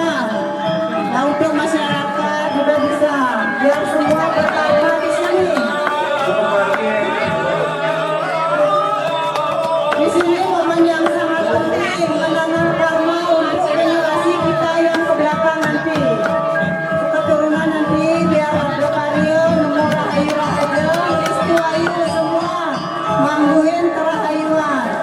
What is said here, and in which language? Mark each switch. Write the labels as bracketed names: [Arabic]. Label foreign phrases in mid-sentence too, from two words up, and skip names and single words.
[Indonesian] Nah, untuk masyarakat juga bisa biar semua berkarma di sini. Di sini momen yang sangat penting menanam karma untuk generasi kita yang ke belakang nanti. Keturunan nanti biar ada karya nemu rahayu-rahayu, restu ayu semua mangguin kerahayuan.